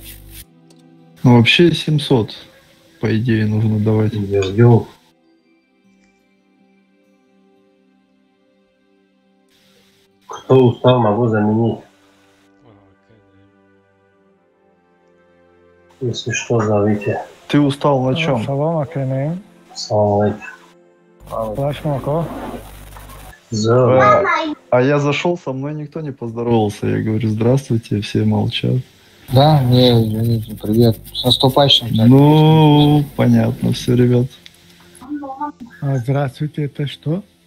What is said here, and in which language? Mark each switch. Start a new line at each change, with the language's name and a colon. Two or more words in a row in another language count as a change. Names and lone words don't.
Russian: Ну, вообще 700, по идее, нужно давать. Я ждем. Кто устал, могу заменить. Если что, зовите. Ты устал на чем?
Arabic: سلام عليكم. Салам алейкум.
Russian: А я зашел, со мной никто не поздоровался. Я говорю, здравствуйте, все молчат. Да, не, извините, привет. С наступающим. Ну, понятно, все, ребят. Здравствуйте, это что?